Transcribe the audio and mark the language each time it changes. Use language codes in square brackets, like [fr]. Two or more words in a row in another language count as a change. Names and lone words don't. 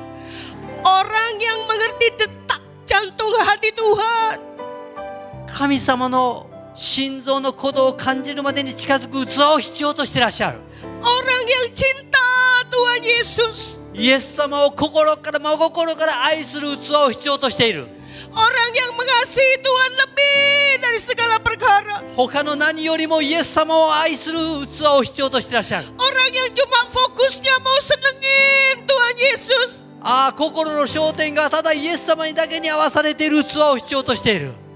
[id] Orang yang mengerti detak jantung hati Tuhan. [ja] 神様の心臓の鼓動を感じるまでに近づく器を必要としていらっしゃる。 [id] Orang yang cinta Tuhan Yesus. [ja] イエス様を心から真心から愛する器を必要としている。 [id] Orang yang mengasihi Tuhan lebih dari segala perkara. [ja] 他の何よりもイエス様を愛する器を必要としていらっしゃる。 [id] Orang yang cuma fokusnya mau senengin Tuhan Yesus. [ja] 心の焦点がただイエス様にだけに合わされている器を必要としている。